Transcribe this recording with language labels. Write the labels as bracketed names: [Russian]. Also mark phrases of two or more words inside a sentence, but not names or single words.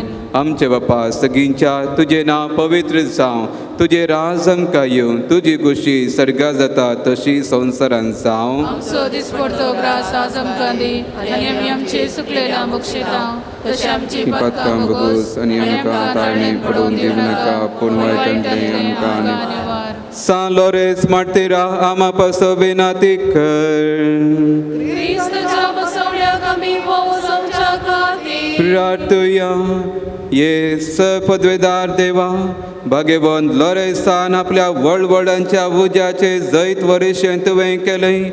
[Konkani] आमचे बापा सगळींच्या तुजें नांव पवित्र जावं, तुजें राज आमकां येवं, तुजी खुशी सर्गा जाता तशी संवसारांत जावं. आमचो दिसपडतो ग्रास आज आमकां दी, आनी आमी आमचे सुकलेलां बक्षितां, तशें आमची पातकां बगूस, आनी आमकां ताळणी पडोवन दिवं नाका, पूण वायटांतलें आमकां निवार. San Lorenz Martira ama paso venati कर. क्रिस्ताच्या बसवण्याक आमी वोस आमच्या खातीर प्रार्थुया. ये पदवेदार देवा, भाग्यवान लोरेसान आपल्या वळवळांच्या उज्याचे जैत वर्शें तुवें केलें.